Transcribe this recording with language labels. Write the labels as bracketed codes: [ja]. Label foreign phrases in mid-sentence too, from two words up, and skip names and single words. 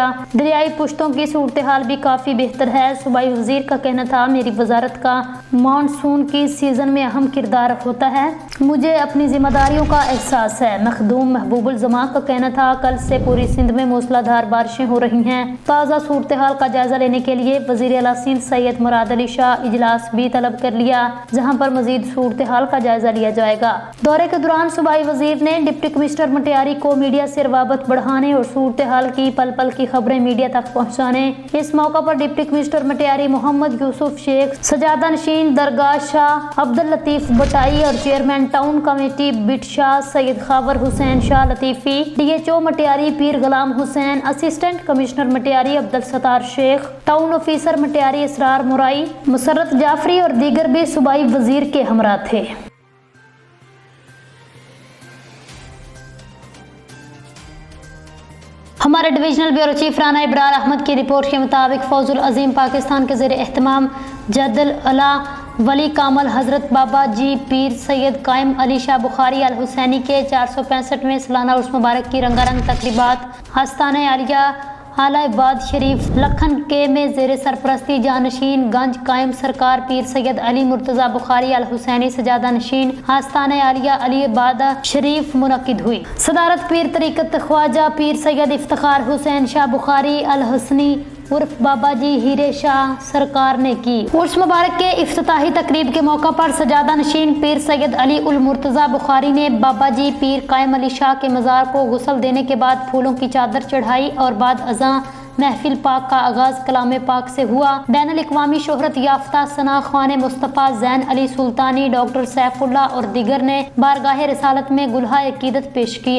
[ur] دریائی پشتوں کی صورت حال بھی کافی بہتر ہے۔ صوبائی وزیر کا کہنا تھا، میری وزارت کا مانسون کی سیزن میں اہم کردار ہوتا ہے. مجھے اپنی ذمہ داریوں کا احساس ہے۔ مخدوم محبوب الزمان کا کہنا تھا، کل سے پوری سندھ میں موسلادھار بارشیں ہو رہی ہیں. تازہ صورت حال کا جائزہ لینے کے لیے وزیر اعلیٰ سندھ سید مراد علی شاہ اجلاس بھی طلب کر لیا، جہاں پر مزید صورت حال کا جائزہ لیا جائے گا. دورے کے دوران صوبائی وزیر نے ڈپٹی کمشنر مٹیاری کو میڈیا سے روابط بڑھانے اور صورت حال کی پل پل کی خبریں میڈیا تک پہنچانے. اس موقع پر ڈپٹی کمشنر مٹیاری محمد یوسف شیخ، سجادہ نشین درگاہ شاہ عبداللطیف بھٹائی اور چیئرمین ٹاؤن کمیٹی بھٹ شاہ سید خاور حسین شاہ لطیفی، DHO مٹیاری پیر غلام حسین، اسسٹنٹ کمشنر مٹیاری عبدالستار شیخ، ٹاؤن آفیسر مٹیاری اسرار مرائی, مسرت جعفری اور دیگر بھی صوبائی وزیر کے ہمراہ تھے. ہمارے ڈویژنل بیورو چیف رانا ابرار احمد کی رپورٹ کے مطابق فوز العظیم پاکستان کے زیر اہتمام جد الاعلیٰ ولی کامل حضرت بابا جی پیر سید قائم علی شاہ بخاری الحسینی کے 465ویں سالانہ عرس مبارک کی رنگارنگ تقریبات آستانہ عالیہ عالیٰ آباد شریف لکھن کے میں زیر سرپرستی جانشین گنج قائم سرکار پیر سید علی مرتضیٰ بخاری الحسینی سجادہ نشین آستانہ عالیہ علی آباد شریف منعقد ہوئی. صدارت پیر طریقت خواجہ پیر سید افتخار حسین شاہ بخاری الحسنی عرف بابا جی ہیرے شاہ سرکار نے کی. عرس مبارک کے افتتاحی تقریب کے موقع پر سجادہ نشین پیر سید علی المرتضیٰ بخاری نے بابا جی پیر قائم علی شاہ کے مزار کو غسل دینے کے بعد پھولوں کی چادر چڑھائی اور بعد ازاں محفل پاک کا آغاز کلام پاک سے ہوا. بین الاقوامی شہرت یافتہ ثنا خوان مصطفیٰ زین علی سلطانی، ڈاکٹر سیف اللہ اور دیگر نے بارگاہ رسالت میں گلہائے عقیدت پیش کیے.